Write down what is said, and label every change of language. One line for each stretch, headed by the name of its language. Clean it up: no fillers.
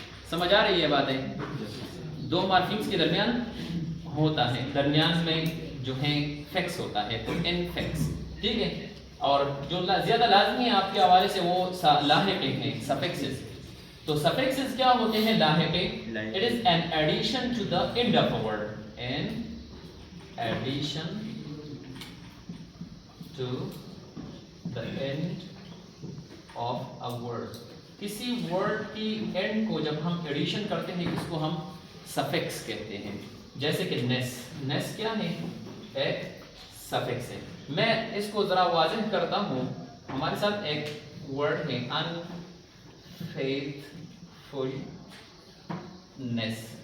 Urdu: سمجھ آ رہی ہے باتیں؟ دو مارفیمز کے درمیان ہوتا ہے, درمیان میں جو ہے فکس ہوتا ہے, تو انفکس. ٹھیک ہے, اور جو زیادہ لازمی ہے آپ کے حوالے سے وہ لاحقے ہیں سفکسز. تو سفکسز کیا ہوتے ہیں؟ لاحقے.
English: It is an addition to the end of a word. An addition to the end of a word.
Urdu: کسی ورڈ کی اینڈ کو جب ہم ایڈیشن کرتے ہیں اس کو ہم سفکس کہتے ہیں. جیسے کہ نیس. نیس کیا ہے؟ ایک سفکس ہے. میں اس کو ذرا واضح کرتا ہوں. ہمارے ساتھ ایک ورڈ ہے unfaithfulness.